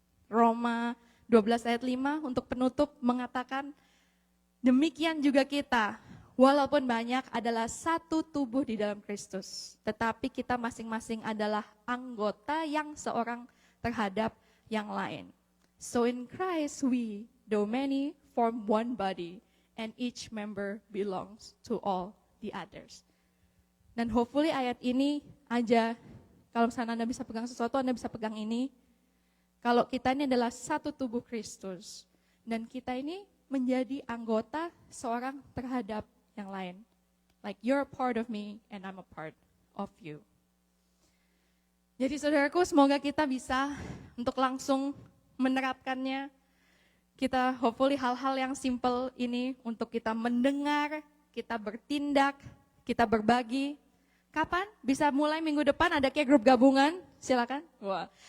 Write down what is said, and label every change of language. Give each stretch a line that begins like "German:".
Indonesian: Roma 12 ayat 5 untuk penutup mengatakan, demikian juga kita, walaupun banyak adalah satu tubuh di dalam Kristus. Tetapi kita masing-masing adalah anggota yang seorang terhadap yang lain.
English: So in Christ we, though many, form one body, and each member belongs to all the others.
Indonesian: Dan hopefully ayat ini aja, kalau misalnya Anda bisa pegang sesuatu, Anda bisa pegang ini. Kalau kita ini adalah satu tubuh Kristus, dan kita ini menjadi anggota seorang terhadap yang lain.
English: Like you're a part of me and I'm a part of you.
Indonesian: Jadi saudaraku, semoga kita bisa untuk langsung menerapkannya. Kita hopefully hal-hal yang simple ini untuk kita mendengar, kita bertindak, kita berbagi. Kapan? Bisa mulai minggu depan ada kayak grup gabungan, silakan. Wah.